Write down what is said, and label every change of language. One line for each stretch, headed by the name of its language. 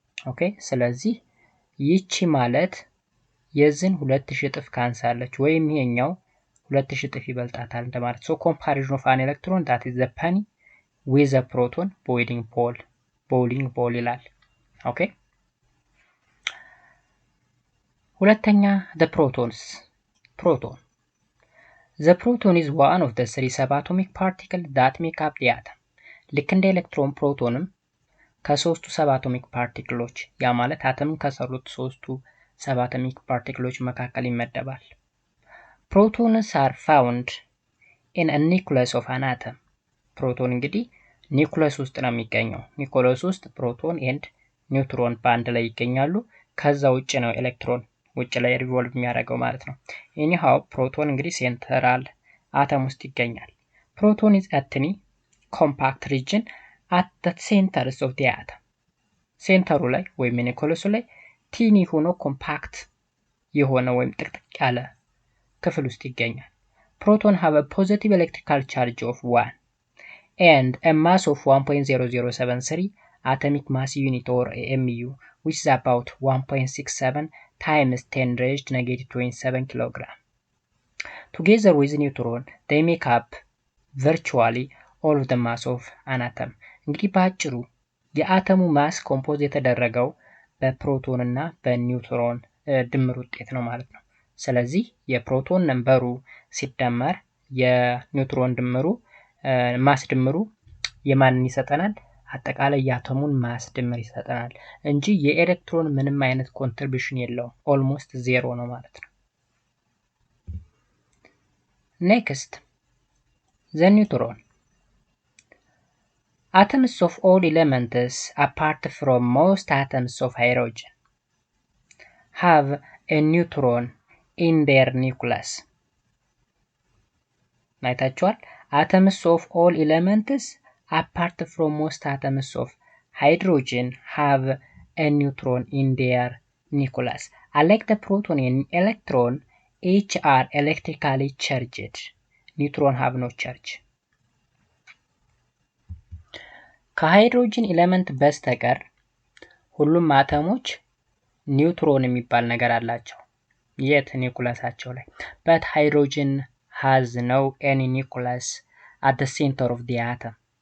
Amharic: ኦኬ ስለዚህ ይቺ ማለት የዚህን 2000 እጥፍ ካንሳለች ወይም ይሄኛው 2000 እጥፍ ይበልጣታል እንደማለት።
English: so comparison of an electron that is the penny with a proton bowling ball
Amharic: ይላል። ኦኬ ሁለተኛ
English: the protons. The proton is one of the three subatomic particles that make up the atom.
Amharic: ልክ እንደ ኤሌክትሮን ፕሮቶንም ከሶስቱ ሰባቶሚክ ፓርቲክሎች ያ ማለት አተምን ከሰሩት ሶስቱ ሰባቶሚክ ፓርቲክሎች መካከል ይመደባል።
English: Protons are found in a nucleus of an atom.
Amharic: ፕሮቶን እንግዲህ ኒውክለስ ውስጥ ነው የሚገኘው። ኒውክለስ ውስጥ ፕሮቶን ኤንድ ኒውትሮን በአንድ ላይ ይገኛሉ። ከዛ ውጭ ነው ኤሌክትሮን ውጭ ላይ ሪቮልቭ የሚያደርገው ማለት ነው። anyhow ፕሮቶን እንግዲህ ሴንትራል አተም ውስጥ ይገኛል። ፕሮቶን
English: is a tiny compact region at the centers of the atom.
Amharic: ሴንተሩ ላይ ወይም ኒውክለሱ ላይ ቲኒ ሆኖ ኮምፓክት የሆነ ወይም ጥቅጥቅ ያለ ክፍል ውስጥ ይገኛል።
English: ፕሮቶን have a positive electrical charge of 1 and a mass of 1.0073 atomic mass unit or AMU, which is about 1.67 times 10 raised to negative 27 kilogram. Together with neutron, they make up virtually all of the mass of an atom.
Amharic: እንግዲህ ባጭሩ የአተሙ ማስ ኮምፖዝ የተደረገው በፕሮቶን እና በኒውትሮን ድምር ውጤት ነው ማለት ነው። ስለዚህ የፕሮቶን ነምበሩ ሲደመር የኒውትሮን ድምሩ ማስ ድምሩ የማንን ይሰጠናል? አጠቃላይ የአተሙን ማስ ድምር ይሰጠናል እንጂ የኤሌክትሮን ምንም አይነት ኮንትሪቢዩሽን የለውም። ኦልሞስት ዜሮ ነው ማለት ነው። ኔክስት the neutron.
English: Atoms of all elements apart from most atoms of hydrogen have a neutron in their nucleus.
Amharic: አይታችኋል?
English: Atoms of all elements apart from most atoms of hydrogen have a neutron in their nucleus. Unlike the proton and electron, each are electrically charged. Neutron have no charge.
Amharic: ከሃይድሮጅን ኤሌመንት በስተቀር ሁሉም አተሞች ኒውትሮን የሚባል ነገር አላቸው። የት? ኒውክለሳቸው ላይ።
English: but hydrogen has no any nucleus at the center of the atom.